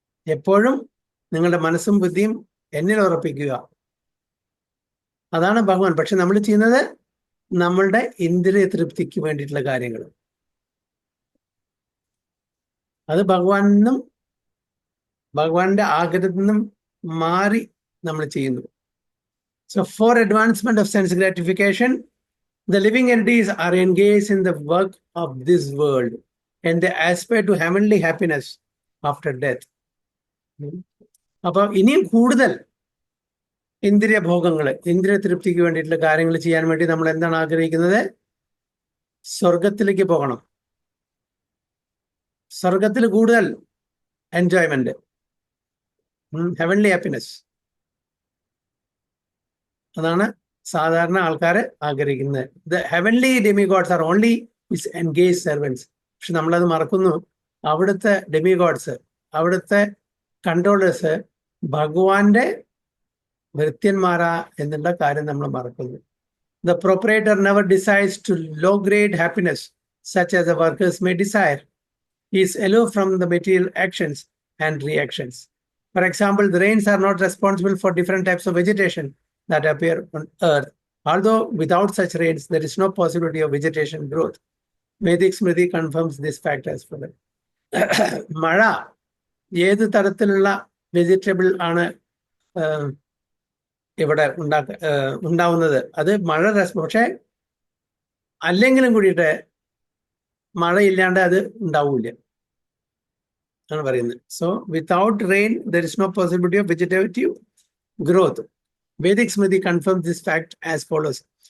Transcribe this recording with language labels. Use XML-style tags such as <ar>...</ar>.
<ml>എപ്പോഴും നിങ്ങളുടെ മനസ്സും ബുദ്ധിയും എന്നിൽ ഉറപ്പിക്കുക. അതാണ് ഭഗവാൻ. പക്ഷെ നമ്മൾ ചെയ്യുന്നത് നമ്മളുടെ ഇന്ദ്രിയ തൃപ്തിക്ക് വേണ്ടിയിട്ടുള്ള കാര്യങ്ങൾ. അത് ഭഗവാന്റെ ആഗ്രഹത്തിൽ നിന്നും മാറി നമ്മൾ ചെയ്യുന്നു.</ml> <en>So for advancement of sense gratification, the living entities are engaged in the work of this world and they aspire to heavenly happiness after death.</en> <ml>അപ്പൊ ഇനിയും കൂടുതൽ ഇന്ദ്രിയ ഭോഗങ്ങൾ, ഇന്ദ്രിയ തൃപ്തിക്ക് വേണ്ടിയിട്ടുള്ള കാര്യങ്ങൾ ചെയ്യാൻ വേണ്ടി നമ്മൾ എന്താണ് ആഗ്രഹിക്കുന്നത്? സ്വർഗത്തിലേക്ക് പോകണം. സ്വർഗത്തിൽ കൂടുതൽ എൻജോയ്മെന്റ്,</ml> <en>Heavenly happiness.</en> <ml>അതാണ് സാധാരണ ആൾക്കാർ ആഗ്രഹിക്കുന്നത്.</ml> <en>The heavenly demigods are only is engage servants.</en> <ml>പക്ഷെ നമ്മളത് മറക്കുന്നു. അവിടുത്തെ ഡെമിഗോഡ്സ്, അവിടുത്തെ കൺട്രോളേഴ്സ് ഭഗവാന്റെ ഭൃത്യന്മാരാ എന്നുള്ള കാര്യം നമ്മൾ മറക്കുന്നു.</ml> <en>The proprietor never decides to low-grade happiness such as the workers may desire. He is aloof from the material actions and reactions. For example, the rains are not responsible for different types of vegetation that appear on earth. Although without such rains, there is no possibility of vegetation growth. Vedic Smriti confirms this fact as follows.</en> <ml>മഴ ഏത് തരത്തിലുള്ള vegetable ആണ് ഇവിടെ ഉണ്ടാവുന്നത്? അത് മഴ പക്ഷെ അല്ലെങ്കിലും കൂടിയിട്ട് മഴയില്ലാണ്ട് അത് ഉണ്ടാവൂല ആണ് പറയുന്നത്.</ml> <en>So without rain there is no possibility of vegetative growth. Vedic Smriti confirms this fact as follows.</en>